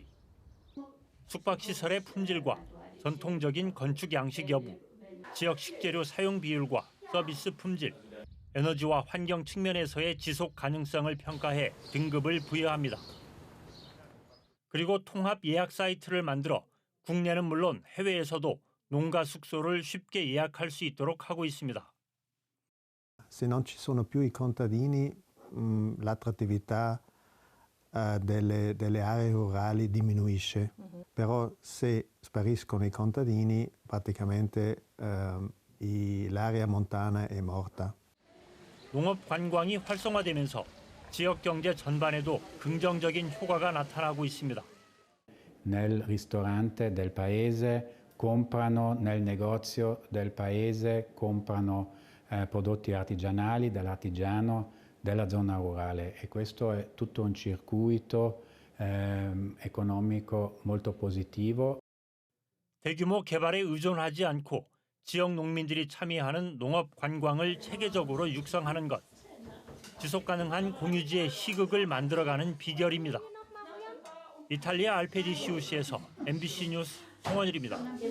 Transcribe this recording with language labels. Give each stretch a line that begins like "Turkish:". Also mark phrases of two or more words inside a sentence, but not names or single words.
Korean: 숙박시설의 품질과 전통적인 건축 양식 여부, 지역 식재료 사용 비율과 서비스 품질, 에너지와 환경 측면에서의 지속 가능성을 평가해 등급을 부여합니다. 그리고 통합 예약 사이트를 만들어 국내는 물론 해외에서도 농가 숙소를 쉽게 예약할 수 있도록 하고 있습니다.
Italian: Se non ci sono più i contadini, l'attrattività delle aree rurali diminuisce. Però se spariscono i contadini, praticamente l'area montana è morta.
Korean: 농업 관광이 활성화되면서 지역 경제 전반에도 긍정적인 효과가 나타나고 있습니다.
Italian: Nel ristorante del paese comprano, nel negozio del paese comprano prodotti artigianali dell'artigiano della zona rurale e questo è tutto un circuito economico molto positivo.
Korean: 대규모 개발에 의존하지 않고 지역 농민들이 참여하는 농업 관광을 체계적으로 육성하는 것. 지속 가능한 공유지의 희극을 만들어가는 비결입니다. 이탈리아 알페디시우시에서 MBC 뉴스 송원일입니다.